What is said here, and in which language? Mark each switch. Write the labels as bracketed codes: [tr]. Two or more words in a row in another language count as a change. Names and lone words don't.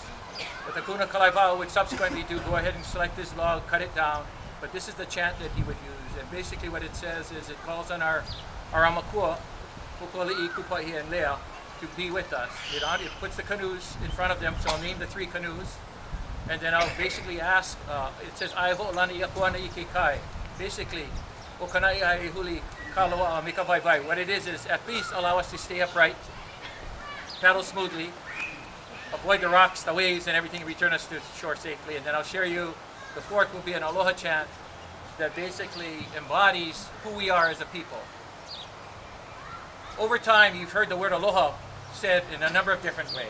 [en] What the Kuna Kalaivao would subsequently do, go ahead and select this log, cut it down, but this is the chant that he would use. And basically what it says is it calls on our Amakua, Kukuali'i, Kupahi, and Lea to be with us. It puts the canoes in front of them, so I'll name the 3 canoes. And then I'll basically ask, it says, [haw] Aiho lani yakuana ike kai. [en] Basically, [haw] Okanai ai huli kalawa mika vai vai. [en] What it is at least allow us to stay upright, paddle smoothly, avoid the rocks, the waves, and everything, return us to shore safely. And then I'll share you, the 4th will be an aloha chant that basically embodies who we are as a people. Over time, you've heard the word aloha said in a number of different ways.